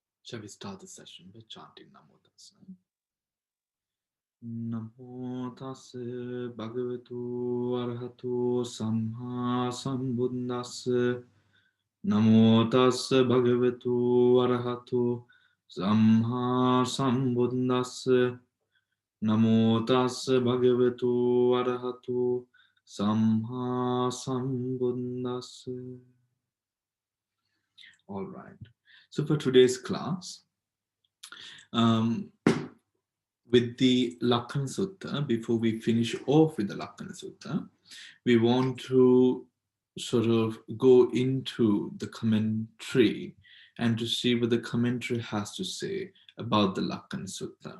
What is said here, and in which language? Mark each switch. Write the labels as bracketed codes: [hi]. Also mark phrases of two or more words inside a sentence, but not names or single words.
[en] Shall we start the session by chanting [pi] Namo Tassa? Namo Tassa Bhagavato Arahato Samma Sambuddhassa. Namo Tassa Bhagavato Arahato Samma Sambuddhassa. Namo Tassa Bhagavato Arahato Samma Sambuddhassa. [en] All right. So for today's class, with the Lakkhana Sutta, before we finish off with the Lakkhana Sutta, we want to sort of go into the commentary and to see what the commentary has to say about the Lakkhana Sutta.